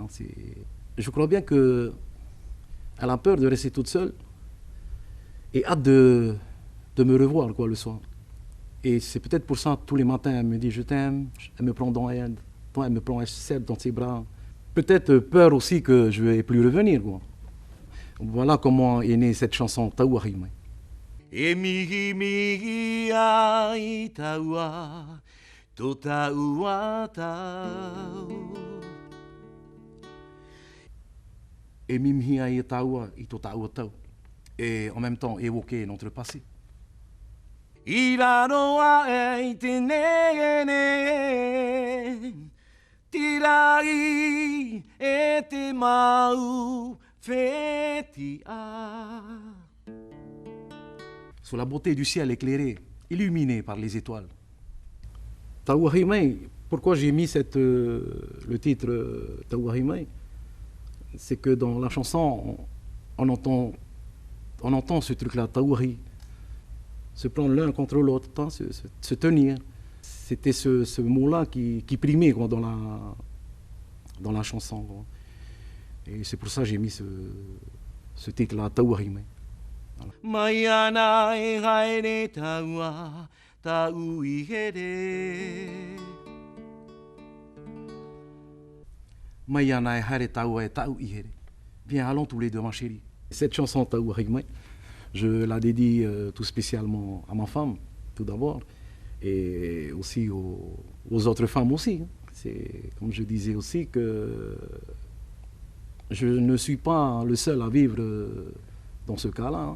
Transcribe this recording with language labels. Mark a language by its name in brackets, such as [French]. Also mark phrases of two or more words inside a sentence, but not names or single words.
[French] Je crois bien qu'elle a peur de rester toute seule et hâte de me revoir, quoi, le soir. Et c'est peut-être pour ça, tous les matins, elle me dit « je t'aime », elle me prend dans elle, elle me prend, elle se serre dans ses bras. Peut-être peur aussi que je ne vais plus revenir, quoi. Voilà comment est née cette chanson « Taua Hime ». [Tahitian] E mihi mihi ai taua, to taua tau. Et mimhi ai taua, i to taua tau. [French] Et en même temps évoquer notre passé. [Tahitian] Iraroa e te nene, tirai e te mau fetia. [French] Sur la beauté du ciel éclairé, illuminé par les étoiles. Taua Hime, pourquoi j'ai mis le titre Taua Hime? C'est que dans la chanson, on entend ce truc-là, Taouari, se prendre l'un contre l'autre, se tenir. C'était ce mot-là qui primait, quoi, dans la chanson, quoi. Et c'est pour ça que j'ai mis ce titre-là, Taouari. [Tahitian] Maiana e haere taua, tau ihere. Maiana e haere taua e tau ihere. [French] Viens, allons tous les deux, ma chérie. Cette chanson, Taua Hime, je la dédie tout spécialement à ma femme, tout d'abord, et aussi aux autres femmes aussi. C'est, comme je disais aussi, que je ne suis pas le seul à vivre dans ce cas-là.